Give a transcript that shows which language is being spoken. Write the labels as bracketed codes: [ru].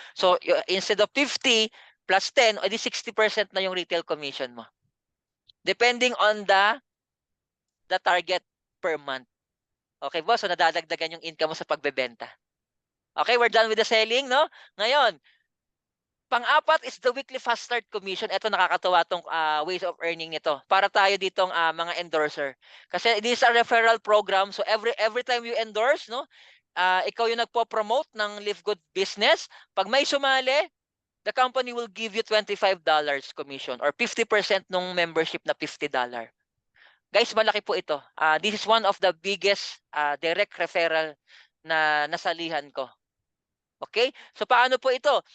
[en] So instead of 50 plus 10, [tl] edi [en] 60% na yung retail commission mo. Depending on the target per month. Okay po? [tl] So nadadagdagan yung income mo sa pagbebenta. [en] Okay, we're done with the selling, no? Ngayon, pang-apat is the weekly fast start commission. [tl] Ito nakakatawa tong ways of earning nito. Para tayo ditong mga endorser. [en] Kasi this is a referral program. So every time you endorse, no, [tl] ikaw yung nagpo-promote ng [en] Livegood business. [tl] Pag may sumali, [en] the company will give you $25 commission or 50% nung membership na $50. Guys, malaki po ito. This is one of the biggest direct referral [tl] na nasalihan ko. [en] Okay? [tl] So paano po ito?